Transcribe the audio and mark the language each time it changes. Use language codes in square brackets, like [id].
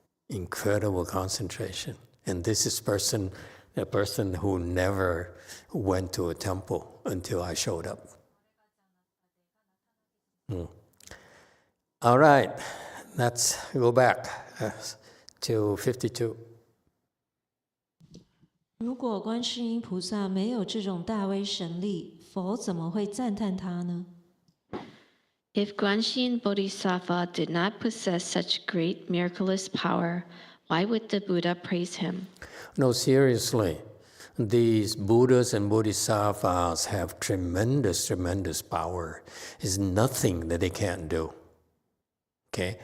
[en] Incredible concentration. And this is a person who never went to a temple until I showed up. All right, let's go back to 52. [zh] 如果观世音菩萨没有这种大威神力，佛怎么会赞叹他呢？ [en] If Guanxin Bodhisattva did not possess such great miraculous power, why would the Buddha praise him? No, seriously. These Buddhas and Bodhisattvas have tremendous, tremendous power. There's nothing that they can't do. Okay.